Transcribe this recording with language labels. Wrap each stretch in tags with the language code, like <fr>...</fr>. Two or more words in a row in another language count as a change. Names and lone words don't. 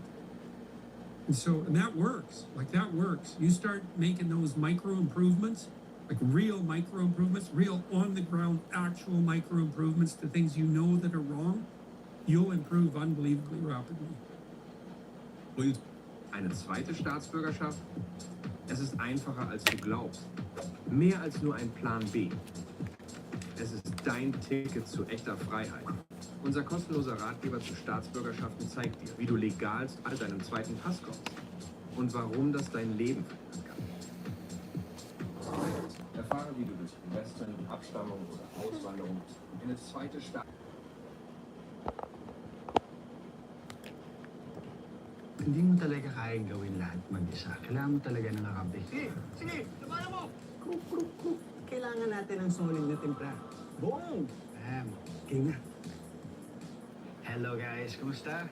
<en>And that works. Like, that works. You start making those micro improvements, like real micro improvements, real on the ground, actual micro improvements to things that are wrong, you'll improve unbelievably rapidly. Well,</en> <de>Eine zweite Staatsbürgerschaft? Es ist einfacher, als du glaubst. Mehr als nur ein Plan B. Es ist dein Ticket zu echter Freiheit. Unser kostenloser Ratgeber zu Staatsbürgerschaften zeigt dir, wie du legal zu deinem zweiten Pass kommst und warum das dein Leben verändern kann. Erfahre, wie du durch Investment, Abstammung oder Auswanderung in eine zweite Staat...</de> <tl>Hindi mo talaga kayang gawin lahat mag-isa. Kailangan mo talaga ng kakampi. Sige! Labanan mo! Kruk! Kailangan natin ng solid na timpla. Boom! Bam! Game na.</tl> <en>Hello guys,</en> <tl>kumusta?</tl>